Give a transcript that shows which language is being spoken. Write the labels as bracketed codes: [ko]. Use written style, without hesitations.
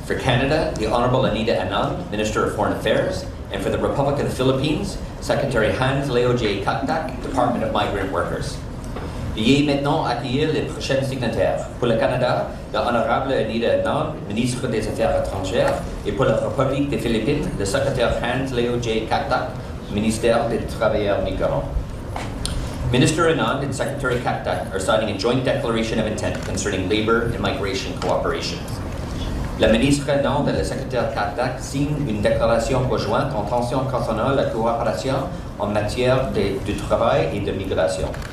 [en] For Canada, the Honourable Anita Anand, Minister of Foreign Affairs, and for the Republic of the Philippines, Secretary Hans Leo J. Kaktak, Department of Migrant Workers. [fr] Veuillez maintenant accueillir les prochains signataires. Pour le Canada, le Honorable Anita Anand, Ministre des Affaires étrangères, et pour la République des Philippines, le Secrétaire Hans Leo J. Kaktak, Ministère des Travailleurs Migrants. [en] Minister Anand and Secretary Kaktak are signing a joint declaration of intent concerning labor and migration cooperation. [fr] La ministre Anand et le secrétaire Kaktak signent une déclaration conjointe intention concernant la coopération en matière de travail et de migration.